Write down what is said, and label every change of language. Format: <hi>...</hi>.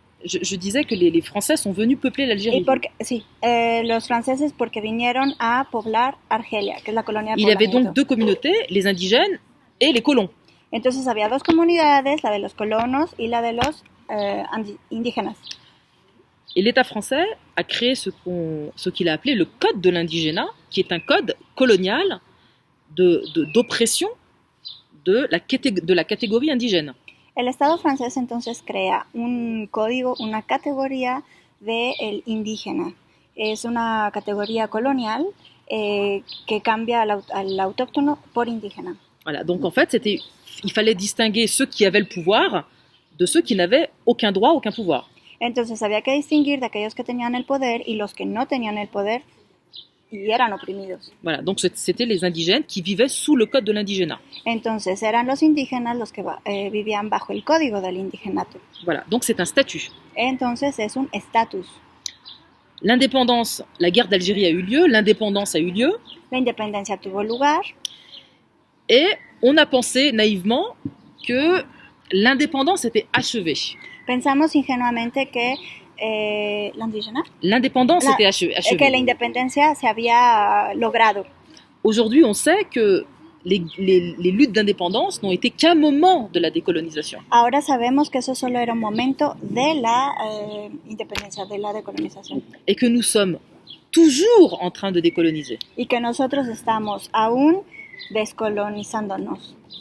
<fr>Je disais que les Français sont venus peupler l'Algérie.</fr> <es>Los franceses porque vinieron a poblar Argelia, que es la colonia de</es> <fr>Il y avait</fr> <es>poblamiento.</es> <fr>donc deux communautés, les indigènes et les colons.</fr> <es>Entonces había dos comunidades, la de los colonos y la de los indígenas.</es> <fr>Et l'État français a créé ce qu'il a appelé le code de l'indigénat, qui est un code colonial d'oppression de la catégorie indigène.</fr> <es>El Estado francés entonces crea un código, una categoría del indígena. Es una categoría colonial que cambia al autóctono por indígena.</es> <fr>Voilà, donc en fait, il fallait distinguer ceux qui avaient le pouvoir de ceux qui n'avaient aucun droit, aucun pouvoir.</fr> <es>Entonces había que distinguir de aquellos que tenían el poder y los que no tenían el poder y eran oprimidos.</es> <fr>Voilà, donc c'était les indigènes qui vivaient sous le code de l'indigénat.</fr> <es>Entonces eran los indígenas los que vivían bajo el código del indigenato.</es> <fr>Voilà, donc c'est un statut.</fr> <es>Entonces es un estatus.</es> <fr>L'indépendance, la guerre d'Algérie a eu lieu, l'indépendance a eu lieu,</fr> <es>La independencia tuvo lugar</es> <fr>et on a pensé naïvement que l'indépendance était achevée.</fr> <es>pensamos ingenuamente que la indígena,</es> <fr>L'indépendance était</fr> <es>que la</es> <fr>achevée.</fr> <es>independencia se había logrado.</es> <fr>Aujourd'hui, on sait que les luttes d'indépendance n'ont été qu'un moment de la décolonisation.</fr> <es>Ahora sabemos que eso solo era un momento de la independencia, de la decolonización.</es> <fr>Et que nous sommes toujours en train de décoloniser.</fr> <es>Y que nosotros estamos aún descolonizándonos.</es>